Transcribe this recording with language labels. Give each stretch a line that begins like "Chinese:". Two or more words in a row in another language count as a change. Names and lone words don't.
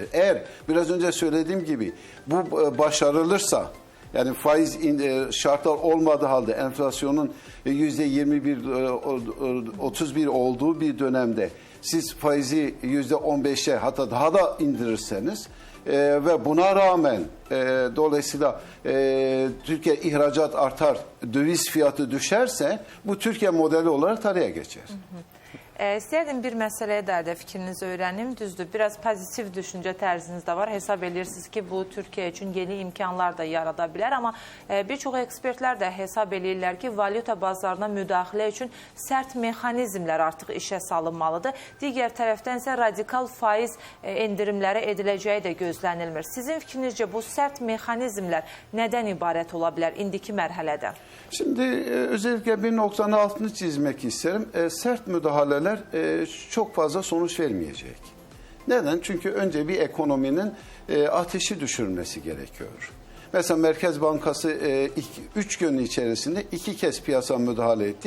Turkish: Eğer biraz önce söylediğim gibi bu başarılırsa, yani faiz şartlar olmadığı halde enflasyonun %21-31 olduğu bir dönemde siz faizi %15'e hatta daha da indirirseniz ve buna rağmen dolayısıyla Türkiye ihracat artar, döviz fiyatı düşerse bu Türkiye modeli olarak tarihe geçer.
Azerbaijani: İstərdim bir məsələyə də fikrinizi öyrənim. Düzdür, biraz pozitiv düşüncə tərziniz də var. Hesab edirsiniz ki, bu Türkiyə üçün yeni imkanlar da yarada bilər. Amma bir çox ekspertlər də hesab edirlər ki, valyuta bazarına müdaxilə üçün sərt mexanizmlər artıq işə salınmalıdır. Digər tərəfdən isə radikal faiz endirimləri ediləcəyi də gözlənilmir. Sizin fikrinizcə bu sərt mexanizmlər nədən ibarət ola bilər indiki mərhələdə?
Turkish: Şimdi özellikle bir noktanın altını çizmek isterim. Sert müdahaleler çok fazla sonuç vermeyecek. Neden? Çünkü önce bir ekonominin ateşi düşürmesi gerekiyor. Mesela Merkez Bankası 3 gün içerisinde 2 kez piyasa müdahale etti.